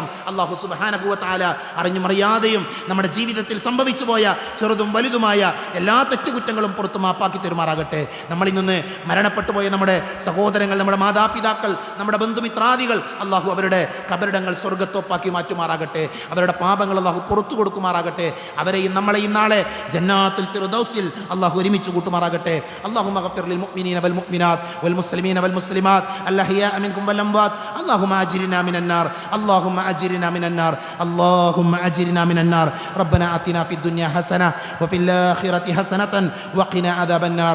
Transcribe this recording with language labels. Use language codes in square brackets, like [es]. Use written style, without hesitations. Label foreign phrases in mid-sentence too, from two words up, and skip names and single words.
[ar] الله سبحانه وتعالى [ml] അറിഞ്ഞും അറിയാതെയും നമ്മുടെ ജീവിതത്തിൽ സംഭവിച്ചു പോയ ചെറുതും വലുതുമായ എല്ലാ തെറ്റുകുറ്റങ്ങളും പുറത്തു മാപ്പാക്കി തരുമാറാകട്ടെ. നമ്മളിൽ നിന്ന് മരണപ്പെട്ടു പോയ നമ്മുടെ സഹോദരങ്ങൾ, നമ്മുടെ മാതാപിതാക്കൾ, നമ്മുടെ ബന്ധുമിത്രാദികൾ, അല്ലാഹു അവരുടെ ഖബറിടങ്ങൾ സ്വർഗ്ഗത്തോപ്പാക്കി മാറ്റുമാറാകട്ടെ. അവരുടെ പാപങ്ങൾ അല്ലാഹു പുറത്തു കൊടുക്കുമാറാകട്ടെ. അവരെയും നമ്മളെയും നാളെ ജന്നാത്തുൽ ഫിർദൗസിൽ അല്ലാഹു ഒരുമിച്ച് കൂട്ടുമാറാകട്ടെ. [ar] اللهم اغفر للمؤمنين والمؤمنات والمسلمين والمسلمات الأحياء منكم والأموات. اللهم أجرنا من النار، اللهم أجرنا من النار، اللهم أجرنا من النار. ربنا آتنا في الدنيا حسنة وفي الآخرة حسنة وقنا عذاب النار.